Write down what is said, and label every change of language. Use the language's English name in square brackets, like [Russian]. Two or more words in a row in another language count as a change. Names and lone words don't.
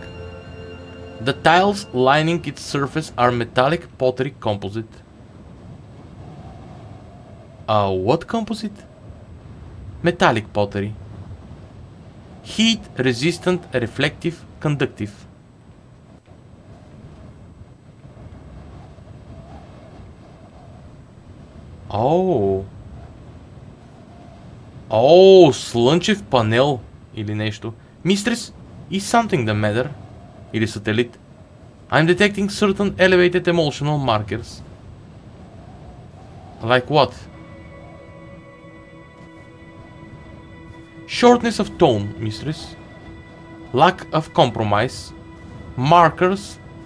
[English] The tiles lining its surface are metallic pottery composite. What composite? Metallic pottery. Heat resistant, reflective, conductive. [Bulgarian] Слънчев панел или нещо. [English] Mistress, is something the matter? [Bulgarian] Или сателит? [English] I'm detecting certain elevated emotional markers. Like what? Shortness of tone, mistress. Lack of compromise. Markers.